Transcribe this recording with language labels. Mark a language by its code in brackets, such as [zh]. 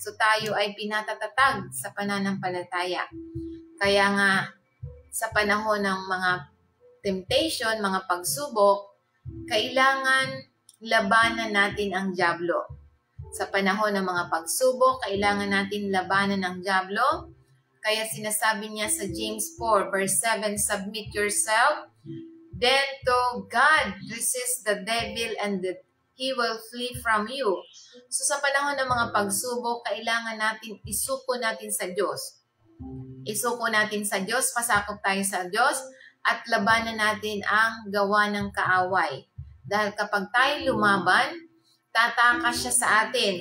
[tl] So tayo ay pinatatatag sa pananampalataya. Kaya nga sa panahon ng mga temptation, mga pagsubok, kailangan labanan natin ang dyablo. Sa panahon ng mga pagsubok, kailangan natin labanan ng dyablo. Kaya sinasabi niya sa James 4 verse 7, [en] submit yourself then to God, resist the devil and he will flee from you. [tl] So sa panahon ng mga pagsubok, kailangan natin isuko natin sa Diyos. Isuko natin sa Diyos, pasakop tayo sa Diyos, at labanan natin ang gawa ng kaaway. Dahil kapag tayo lumaban, tatakas siya sa atin.